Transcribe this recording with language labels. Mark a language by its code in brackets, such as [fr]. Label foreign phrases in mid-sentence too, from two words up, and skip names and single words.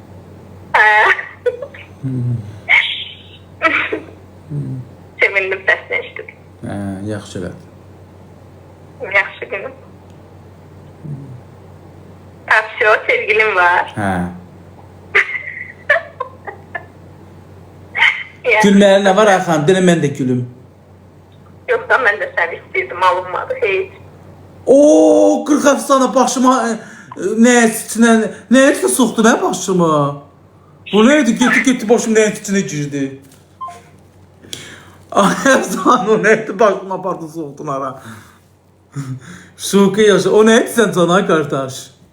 [az] Sevindim sesini eşitdim. Yaxşı elədi. Yaxşı günüm. Tapşıyor, sevgilim var. Hə. Ya, Gülməli nə var Ayxan? Denə mən də gülüm. [tr] yoksa ben de seni istedim, alınmadı hiç. [az] Oo, 40 əfsanə başıma nəyə içinə soxdu nə başıma? Bu nə idi? Getdi başım nəyə içinə girdi? Ay əfsanə, o nə idi? Başıma apardı soxdun ara. Şoka yaşa. O nə idi sən cana qardaş?